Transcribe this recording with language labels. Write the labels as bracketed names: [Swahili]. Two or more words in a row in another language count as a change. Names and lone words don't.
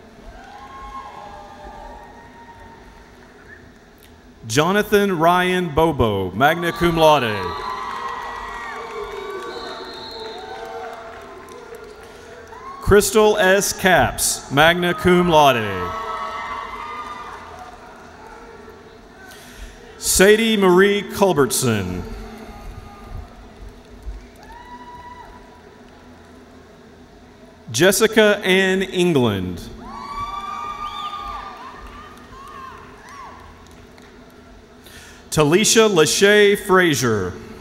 [English] Jonathan Ryan Bobo, magna cum laude. Crystal S. Capps, magna cum laude. Sadie Marie Culbertson. Jessica Ann England. Talisha Lachey Frazier.